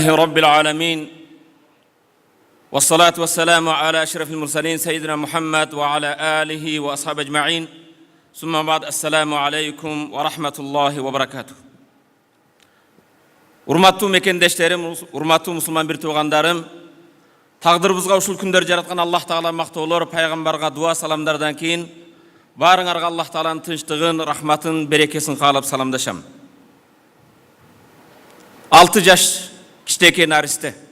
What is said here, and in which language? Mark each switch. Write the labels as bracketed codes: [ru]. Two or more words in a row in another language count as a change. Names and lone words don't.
[ar] رب العالمين والصلاة والسلام على أشرف المرسلين سيدنا محمد وعلى آله وأصحابه أجمعين ثم بعد السلام عليكم ورحمة الله وبركاته. [ky] Урматтуу мекендештерим, урматтуу мусулман бир туугандарым, тагдырыбызга ушул күндөр жараткан Аллах Таала мактоолор, пайгамбарга дуа саламдардан кийин барыңарга Аллах Тааланын тынчтыгын, рахматын, берекесин каалап саламдашам. 6 жаш кичинекей наристе.